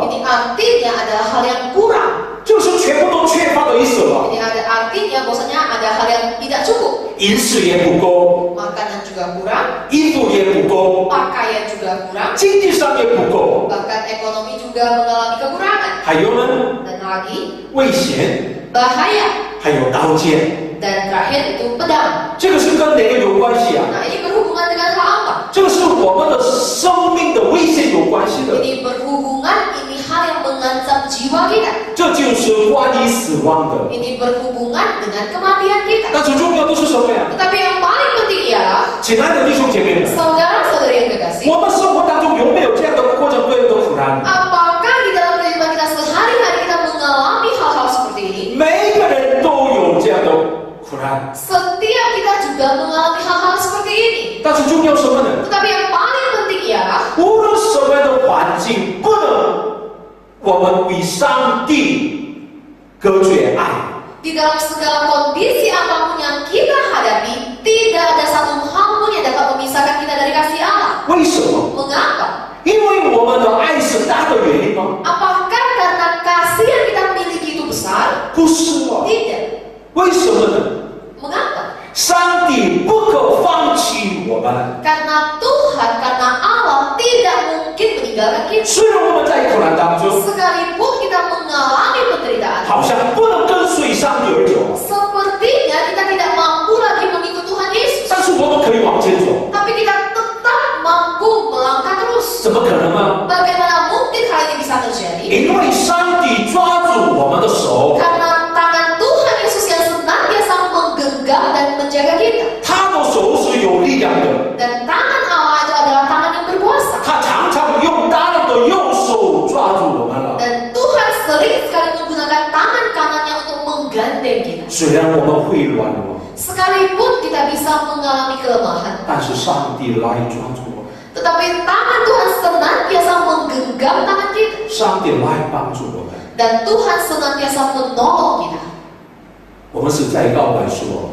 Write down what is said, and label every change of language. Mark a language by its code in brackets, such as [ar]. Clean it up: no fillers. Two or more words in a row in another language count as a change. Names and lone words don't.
[id] Ini artinya adalah hal yang kurang. [zh] 就是全部都缺乏的意思了， [id] Ini ada artinya bahwasanya ada hal yang tidak cukup. [zh] 饮食也不够， [id] Makanan juga kurang, [zh] 衣服也不够， [id] pakaian juga kurang, [zh] 经济上也不够， [id] bahkan ekonomi juga mengalami kekurangan. [zh] 还有呢， [id] Dan lagi [zh] 危险， [id] bahaya. [zh] 还有刀剑， [id] Dan terakhir itu pedang. [zh] 这个是跟哪个有关系啊？ [id] Nah, ini berhubungan dengan hal apa? [zh] 这个是我们的生命的危险有关系的， [id] Ini berhubungan, ini hal yang mengancam jiwa kita. [zh] 这就是关于死亡的。 [id] Ini berhubungan dengan kematian kita. [zh] 但最重要的是什么呀？ [id] Tetapi yang paling penting ialah [zh] 亲爱的弟兄姐妹们， [id] saudara-saudari yang kekasih, [zh] 我们生活当中有没有这样的各种各样的苦难？ [id] apakah di dalam kehidupan kita sehari-hari kita mengalami hal-hal seperti ini? [zh] 每个人都有这样的苦难， [id] Setiap kita juga mengalami hal-hal seperti ini. [zh] 但是重要什么呢？ [id] Tetapi yang paling penting ialah [zh] 无论什么样的环境，不能我们与上帝隔绝爱。 [id] di dalam segala kondisi apapun yang kita hadapi, tidak ada satu hal pun yang dapat memisahkan kita dari kasih Allah. [zh] 为什么？ [id] Mengapa? [zh] 因为我们的爱是大的原因吗？ [id] Apakah karena kasih yang kita miliki itu besar? [zh] 不是啊。 [id] Tidak. [zh] 为什么呢？ [id] Mengapa? [zh] 上帝不可放弃我们。 [id] Karena Tuhan, karena Allah tidak mungkin meninggalkan kita. [zh] 虽然我们在苦难当中， [id] Sekalipun kita mengalami penderitaan, [zh] 好像不能跟随上帝而走， [id] sepertinya kita tidak mampu lagi mengikut Tuhan Yesus. [zh] 但是我们可以往前走， [id] Tapi kita tetap mampu melangkah terus. [zh] 怎么可能呢？ [id] Bagaimana mungkin hal ini bisa terjadi? [zh] 因为上帝抓住我们的手， [id] Karena tangan Tuhan Yesus yang senantiasa menggenggam dan menjaga kita. [zh] 他的手是有力量的， [id] Dan tangan Allah itu adalah tangan yang berkuasa. [zh] 他常常用大量的右手抓住我们了。 [id] Dan Tuhan sering sekali menggunakan tangan kanannya untuk menggandeng kita. [zh] 虽然我们会软弱， [id] Sekalipun kita bisa mengalami kelemahan, [zh] 但是上帝来抓住我们， [id] tetapi tangan Tuhan senantiasa menggenggam tangan kita. [zh] 上帝来帮助我们。 [id] Dan Tuhan senantiasa menolong kita. [zh] 我们是在告白说，